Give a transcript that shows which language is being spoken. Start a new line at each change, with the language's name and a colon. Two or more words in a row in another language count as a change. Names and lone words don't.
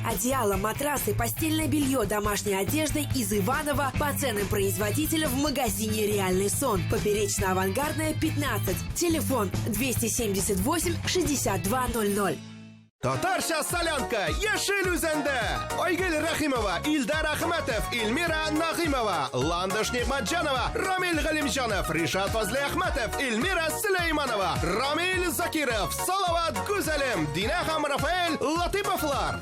Russian: Одеяло, матрасы, постельное белье, домашняя одежда из Иваново по ценам производителя в магазине «Реальный сон». Поперечно-авангардная, 15. Телефон 278 6200.
Tatar: Татарча солянка Яшел үзәндә. Айгөл Рәхимова, Илдар Ахматов, Эльмира Нагыймова, Ландыш Нигъмәтҗанова, Рамил Галимҗанов, Ришат Фазли Ахматов, Эльмира Сөләйманова, Рамил Закиров, Салават Гүзәлем, Динә һәм Рафаэль Латыйповлар.